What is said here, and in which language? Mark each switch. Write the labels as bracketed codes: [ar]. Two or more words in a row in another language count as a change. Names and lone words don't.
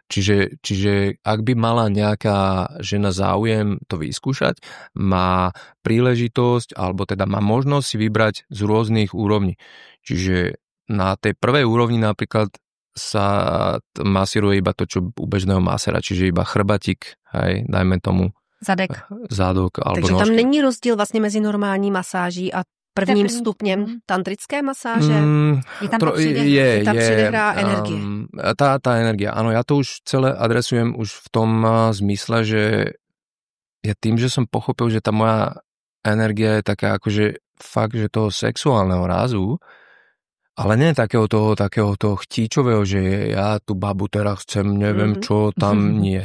[sk] Čiže ak by mala nejaká žena záujem to vyskúšať, má príležitosť, alebo teda má možnosť si vybrať z rôznych úrovní. Čiže na tej prvej úrovni napríklad sa masíruje iba to, čo u bežného masera, čiže iba chrbatík, hej, dajme tomu. Zadok. Alebo [cs] takže tam není rozdíl vlastně mezi normální masáží a prvním stupněm tantrické masáže? Tam přidehrá energie. [sk] Tá energia, áno, ja to už celé adresujem už v tom zmysle, že ja tým, že som pochopil, že tá moja energia je taká akože fakt, že toho sexuálneho rázu, ale nie takého toho chtíčového, že ja tú babu teraz chcem, neviem čo, tam nie.